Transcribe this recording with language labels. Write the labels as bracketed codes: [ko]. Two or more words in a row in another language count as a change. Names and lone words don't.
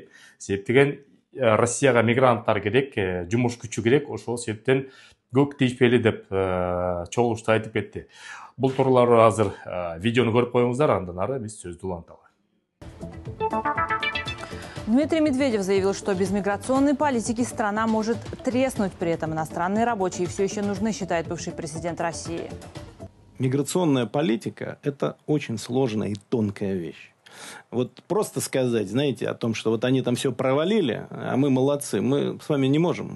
[ky] Себеп деген Россияга мигранттар керек, жумуш күчү керек, ошол себептен көп тийишпейли деп чогулушта айтып кетти. Бул тууралуу азыр видеону көрүп коюңуздар, андан ары биз сөздү уланталы. [ru] Дмитрий Медведев заявил, что без миграционной политики страна может треснуть. При этом иностранные рабочие все еще нужны, считает бывший президент России. Миграционная политика – это очень сложная и тонкая вещь. Вот просто сказать, знаете, о том, что вот они там все провалили, а мы молодцы, мы с вами не можем.